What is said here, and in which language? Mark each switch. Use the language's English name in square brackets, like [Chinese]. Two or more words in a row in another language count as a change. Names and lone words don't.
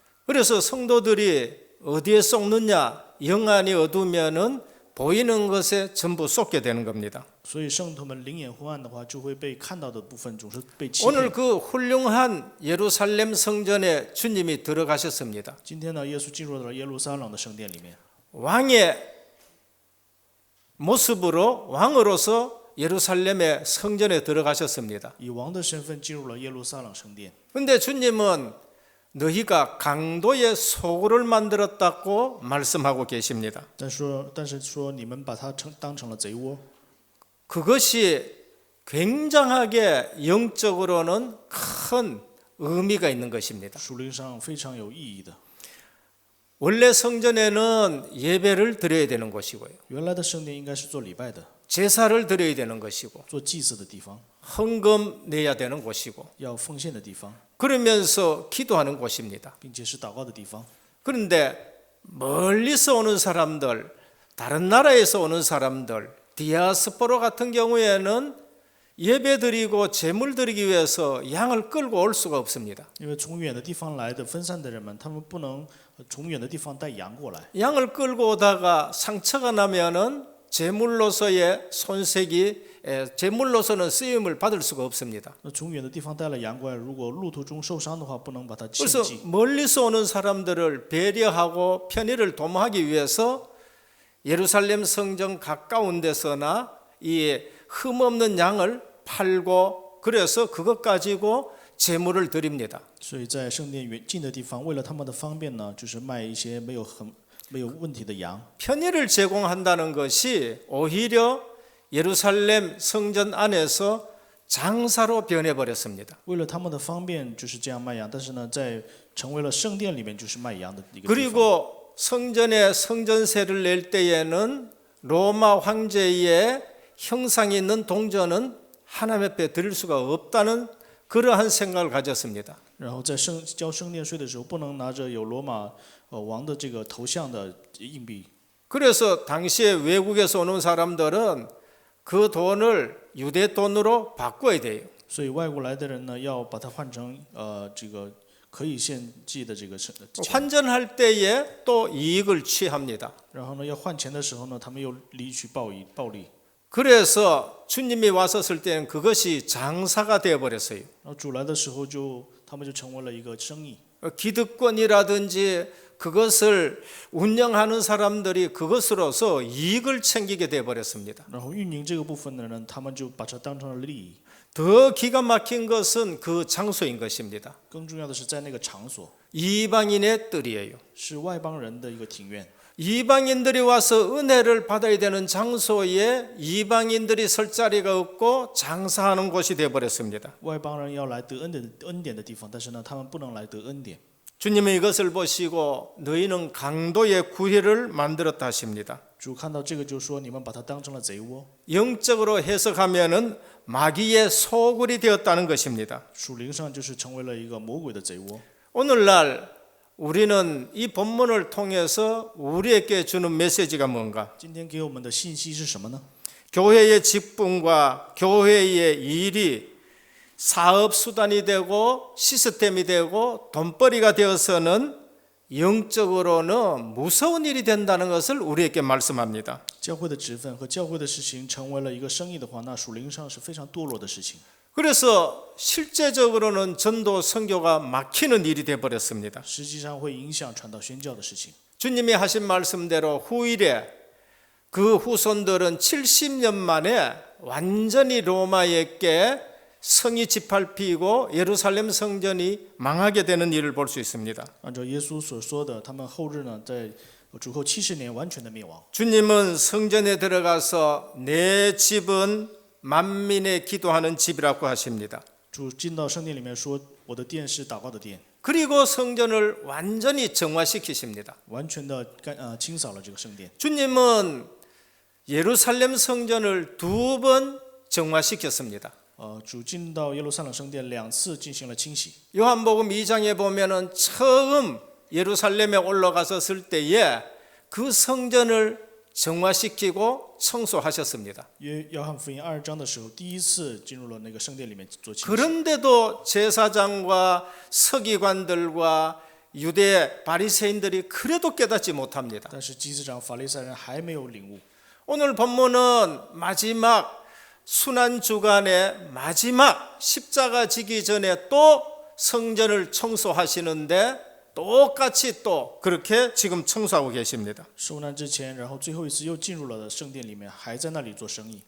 [Korean] 그래서 성도들이 어디에 쏟느냐? 영안이 어두우면은 보이는 것에 전부 쏟게 되는 겁니다. [Chinese] 所以圣徒们灵眼昏暗的话，就会被看到的部分总是被欺 [Korean] 오늘 [Chinese] 骗。 [Korean] 그 훌륭한 예루살렘 성전에 주님이 들어가셨습니다. [Chinese] 今天呢，耶稣进入了耶路撒冷的圣殿里面， [Korean] 왕의 모습으로 왕으로서 예루살렘의 성전에 들어가셨습니다. [Chinese] 以王的身份进入了耶路撒冷圣殿。 [Korean] 그런데 주님은 너희가 강도의 소굴을 만들었다고 말씀하고 계십니다. [Chinese] 但是说你们把它当成了贼窝， [Korean] 그것이 굉장하게 영적으로는 큰 의미가 있는 것입니다. [Chinese] 属灵上非常有意义的。 [Korean] 원래 성전에는 예배를 드려야 되는 곳이고요. [Chinese] 原来的圣殿应该是做礼拜的， [Korean] 제사를 드려야 되는 것이고 [Chinese] 做祭祀的地方， [Korean] 헌금 내야 되는 곳이고 [Chinese] 要奉献的地方， [Korean] 그러면서 기도하는 곳입니다. [Chinese] 并且是祷告的地方。 [Korean] 그런데 멀리서 오는 사람들, 다른 나라에서 오는 사람들, 디아스포라 같은 경우에는 예배 드리고 제물 드리기 위해서 양을 끌고 올 수가 없습니다. [Chinese] 因为从远的地方来的分散的人们，他们不能从远的地方带羊过来。 [Korean] 양을 끌고 오다가 상처가 나면은 제물로서의 손색이 제물로서는 쓰임을 받을 수가 없습니다. [Chinese] 那从远的地方带了羊过来，如果路途中受伤的话，不能把它献 [Korean] 그래서 [Chinese] 祭。 [Korean] 멀리서 오는 사람들을 배려하고 편의를 도모하기 위해서 예루살렘 성전 가까운 데서나 이 흠없는 양을 팔고 그래서 그것 가지고 제물을 드립니다. [Chinese] 所以在圣殿远近的地方，为了他们的方便呢，就是卖一些没有问题的羊。 [Korean] 편의를 제공한다는 것이 오히려 예루살렘 성전 안에서 장사로 변해버렸습니다. [Chinese] 为了他们的方便，就是这样卖羊。但是呢，在成为了圣殿里面，就是卖羊的一个地方。 [Korean] 그리고 성전에 성전세를 낼 때에는 로마 황제의 형상이 있는 동전은 하나님 앞에 드릴 수가 없다는 그러한 생각을 가졌습니다. [Chinese] 然后在交圣殿税的时候，不能拿着有罗马王的这个头像的硬币。 [Korean] 그래서 당시에 외국에서 오는 사람들은 그 돈을 유대 돈으로 바꿔야 돼요. [Chinese] 所以外国来的人呢，要把它换成这个可以献祭的这个钱。 [Korean] 환전할 때에 또 이익을 취합니다. [Chinese] 然后呢，要换钱的时候呢，他们又离取暴利。 [Korean] 그래서 주님이 왔었을 때는 그것이 장사가 되어버렸어요. [Chinese] 然后主来的时候他们就成为了一个生意。 [Korean] 기득권이라든지 그것을 운영하는 사람들이 그것으로서 이익을 챙기게 되어버렸습니다. [Chinese] 然后运营这个部分的人，他们就把它当成了利益。 [Korean] 더 기가 막힌 것은 그 장소인 것입니다. [Chinese] 更重要的是，在那个场所 [Korean] 이방인의 뜰이에요. [Chinese] 是外邦人的一个庭院。 [Korean] 이방인들이 와서 은혜를 받아야 되는 장소에 이방인들이 설 자리가 없고 장사하는 곳이 되어버렸습니다. [Chinese] 外邦人要来得恩典的地方，但是呢，他们不能来得恩典。 [Korean] 주님은 이것을 보시고 너희는 강도의 구회를 만들었다 하십니다. [Chinese] 主看到这个就说：“你们把它当成了贼窝。 [Korean] 영적으로 해석하면은 마귀의 소굴이 되었다는 것입니다. [Chinese] 属灵上就是成为了一个魔鬼的贼窝。 [Korean] 오늘날 우리는 이 본문을 통해서 우리에게 주는 메시지가 뭔가? [Chinese] 今天给我们的信息是什么呢？ [Korean] 교회의 직분과 교회의 일이 사업 수단이 되고 시스템이 되고 돈벌이가 되어서는 영적으로는 무서운 일이 된다는 것을 우리에게 말씀합니다. [Chinese] 教会的职分和教会的事情成为了一个生意的话，那属灵上是非常堕落的事情。 [Korean] 그래서 실제적으로는 전도 선교가 막히는 일이 되어 버렸습니다. [Chinese] 实际上会影响传道宣教的事情。 [Korean] 주님이 하신 말씀대로 후일에 그 후손들은 70년 만에 완전히 로마에게 성이 짓밟히고 예루살렘 성전이 망하게 되는 일을 볼 수 있습니다. [Chinese] 按照耶稣所说的，他们后日呢，在主后70年完全的灭亡。 [Korean] 주님은 성전에 들어가서 내 집은 만민의 기도하는 집이라고 하십니다. [Chinese] 主进到圣殿里面说：“我的殿是祷告的殿。” [Korean] 그리고 성전을 완전히 정화시키십니다. [Chinese] 完全的清扫了这个圣殿。 [Korean] 주님은 예루살렘 성전을 2번 정화시켰습니다. [Chinese] 主进到耶路撒冷圣殿2次进行了清洗。 [Korean] 요한복음 2장에 보면은 처음 예루살렘에 올라가셨을 때에 그 성전을 정화시키고 청소하셨습니다. [Chinese] 约翰福音2章的时候，第一次进入了那个圣殿里面做清洗。 [Korean] 그런데도 제사장과 서기관들과 유대 바리새인들이 그래도 깨닫지 못합니다. [Chinese] 但是祭司长、法利赛人还没有领悟。 [Korean] 오늘 본문은 마지막 순환 주간의 마지막 십자가 지기 전에 또 성전을 청소하시는데 똑같이 또 그렇게 지금 청소하고 계십니다. [Chinese] 受难之前，然后最后一次又进入了圣殿里面，还在那里做生意。